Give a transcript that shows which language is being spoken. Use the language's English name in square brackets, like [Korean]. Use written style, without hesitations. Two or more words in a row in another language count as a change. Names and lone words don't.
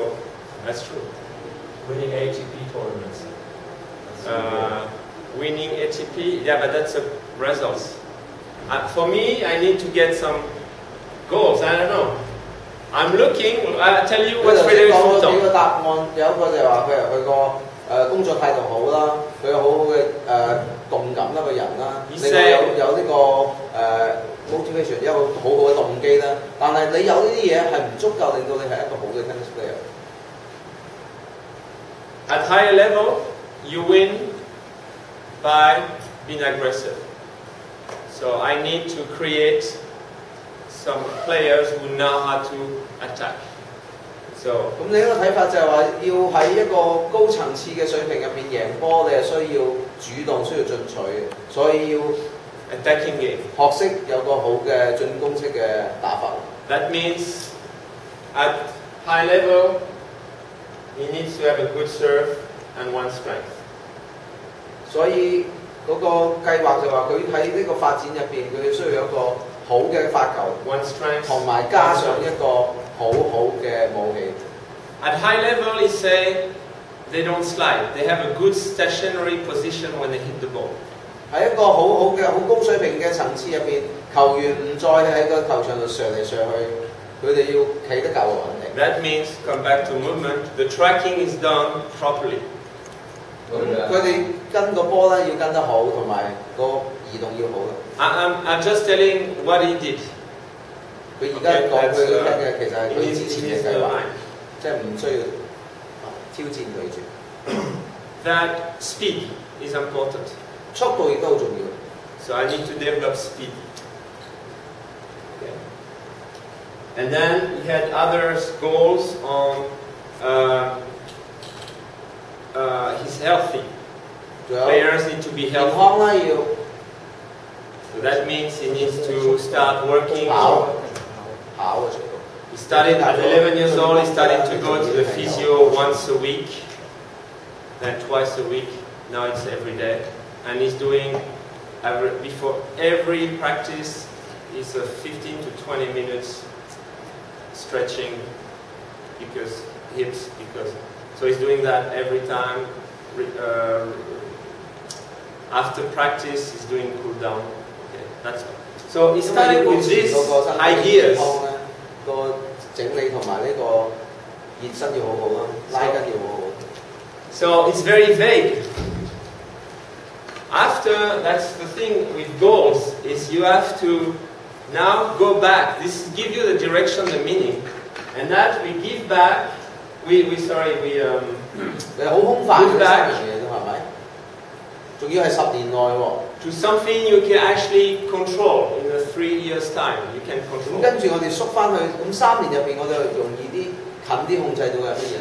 [English] That's true. Winning ATP tournaments. Winning ATP, yeah, but that's a results. For me, I need to get some goals. I don't know. I'm looking. I'll tell you what's really important. [Cantonese] 幾個答案，有一個就係話佢個工作態度好啦，佢有好好嘅動感啦個人啦，另外有呢個motivation 一個好好嘅動機啦。但係你有呢啲嘢係唔足夠令到你係一個好嘅 [English] tennis player。 At higher level, you win by being aggressive. So I need to create some players who know how to attack. So [Cantonese] 咁你一個睇法就係話，要喺一個高層次嘅水平入邊贏波，你係需要主動、需要進取嘅，所以要 [English] attacking game. [Cantonese] 學識有個好嘅進攻式嘅打法。 [English] That means at high level, he needs to have a good serve and one strength. [Cantonese] 所以嗰個計劃就話佢喺呢個發展入邊，佢需要有一個好嘅發球， [English] One strength. [Cantonese] 同埋加上一個好好嘅武器。 [English] At high level, he say they don't slide. They have a good stationary position when they hit the ball. [Cantonese] 喺一個好好嘅好高水平嘅層次入邊，球員唔再喺個球場度上嚟上去，佢哋要企得夠穩定。 [English] That means, come back to movement, the tracking is done properly. [Cantonese] 佢哋跟個波咧要跟得好，同埋個移動要好啦。 [English] I'm just telling what he did. [Cantonese] 佢而家講佢聽嘅其實係 [English] in [Cantonese] 佢 [English] his, [Cantonese] 之前 [English] in [Cantonese] 嘅 [English] his [Cantonese] 計劃， [English] mind. [Cantonese] 即係唔需要挑戰佢住。 [English] That speed is important. [Cantonese] 速度亦都好重要。 [English] So I need to develop speed. Okay. And then he had other goals on he's healthy. [Cantonese] 仲有 [English] Players need to be [Cantonese] 健 [English] healthy. [Cantonese] 康啦，要 [English] So that means he needs to start working. [Cantonese] 跑嘅速度。 [English] He started at 11 years old, he started to go to the physio once a week, then twice a week. Now it's every day. And he's doing, before every practice, is a 15 to 20 minutes stretching because hips, because so he's doing that every time. After practice, he's doing cool down. Okay, that's all. So he started with these ideas. [Cantonese] 個整理同埋呢個熱身要好好啦，拉筋要好好。 [English] So it's very vague. After, that's the thing with goals, is you have to now go back. This give you the direction, the meaning, and that we give back. We [Cantonese] 好空泛嘅三樣嘢都係咪？仲要係10年內喎。 [English] To something you can actually control in a 3 years time. You can [Cantonese] 咁 [English] control. [Cantonese] 跟住我哋縮翻去，咁3年入邊我哋容易啲、近啲控制到嘅係乜嘢咧？